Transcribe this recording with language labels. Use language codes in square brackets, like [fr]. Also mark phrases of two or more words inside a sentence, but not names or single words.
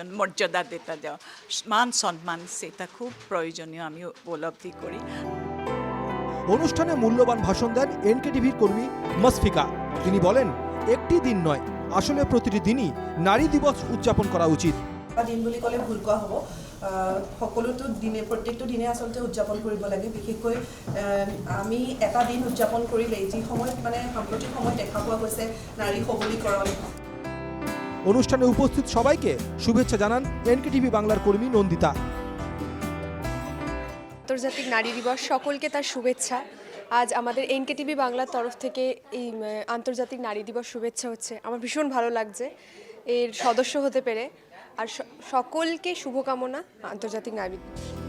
[bn] মর্যাদা দিতে দেওয়া, মান সম্মান, সেটা খুব প্রয়োজনীয় আমি উপলব্ধি করি। অনুষ্ঠানে মূল্যবান ভাষণ দেন এনকেটিভির কর্মী মসফিকা। তিনি বলেন, একটি দিন নয়, আসলে প্রতিটি দিনই নারী দিবস উদযাপন করা উচিত। [as] দিন বুলি ক'লে ভুল কোৱা হ'ব। সকলোতো দিনে, প্ৰত্যেকটো দিনে আচলতে উদযাপন কৰিব লাগে। বিশেষকৈ আমি এটা দিন উদযাপন কৰিলে যি সময়ত সাম্প্ৰতিক সময়ত দেখা পোৱা গৈছে নাৰী সবলীকৰণ। [bn] অনুষ্ঠানে উপস্থিত সবাইকে শুভেচ্ছা জানান এনকেটিভি বাংলার কর্মী নন্দিতা। আন্তর্জাতিক নারী দিবস, সকলকে তার শুভেচ্ছা। আজ আমাদের এনকেটিভি বাংলার তরফ থেকে এই আন্তর্জাতিক নারী দিবস শুভেচ্ছা হচ্ছে। আমার ভীষণ ভালো লাগছে এর সদস্য হতে পেরে। আর সকলকে শুভকামনা আন্তর্জাতিক নারী দিবস।